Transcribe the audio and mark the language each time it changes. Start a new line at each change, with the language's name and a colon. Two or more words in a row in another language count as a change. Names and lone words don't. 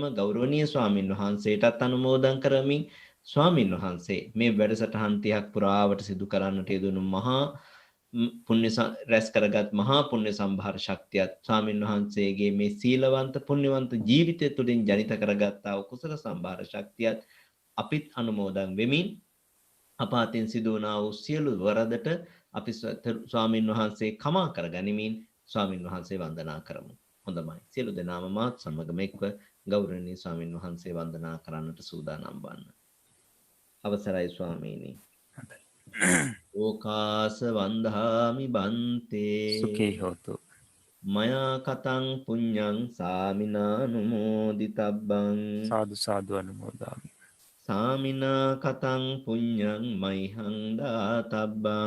Sinhala: ගෞරවනීය ස්වාමින් වහන්සේටත් අනුමෝදන් කරමින් ස්වාමින් වහන්සේ මේ වැඩසටහන් 30ක් පුරාවට සිදු කරන්නට යෙදුණු මහා පුණ්‍ය රැස් කරගත් මහා පුණ්‍ය සම්භාර ශක්තියත් ස්වාමින් වහන්සේගේ මේ සීලවන්ත පුණ්‍යවන්ත ජීවිතය තුළින් ජනිත කරගත්තා වූ කුසල සම්භාර ශක්තියත් අපිත් අනුමෝදන් වෙමින් අප අතින් සිදු වුණා වූ සියලු වරදට අපි ස්වාමින් වහන්සේ කමා කරගනිමින් ස්වාමින් වහන්සේ වන්දනා කරමු. හොඳයි. සියලු දෙනාම මාත් සමගම එක්ව ගෞරවනීය ස්වාමින් වහන්සේ වන්දනා කරන්නට සූදානම් වන්න. අවසරයි ස්වාමීනි.
Pali: ඕකාස වන්දාමි බන්තේ සුඛී හෝතු. මයා කතං පුඤ්ඤං සාමිනානුමෝදිතබ්බං සාදු සාදු අනුමෝදාමි. සාමිනා කතං පුඤ්ඤං මයිහං දාතබ්බං